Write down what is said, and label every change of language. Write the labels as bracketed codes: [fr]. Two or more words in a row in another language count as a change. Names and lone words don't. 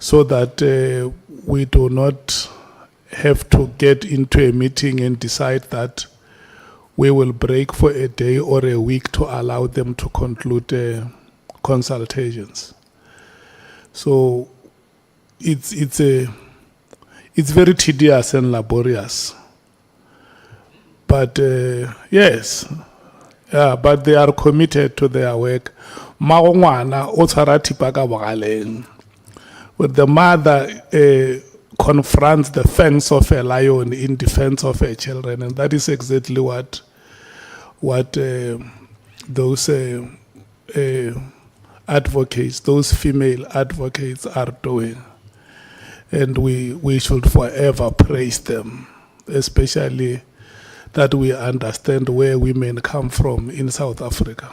[en] so that we do not have to get into a meeting and decide that we will break for a day or a week to allow them to conclude consultations. So it's very tedious and laborious. But yes, yeah, but they are committed to their work. [tn] Maongwana o tshwara thipa ka bogaleng. [en] When the mother confronts the fangs of a lion in defense of her children, and that is exactly what those advocates, those female advocates, are doing, and we should forever praise them, especially that we understand where women come from in South Africa.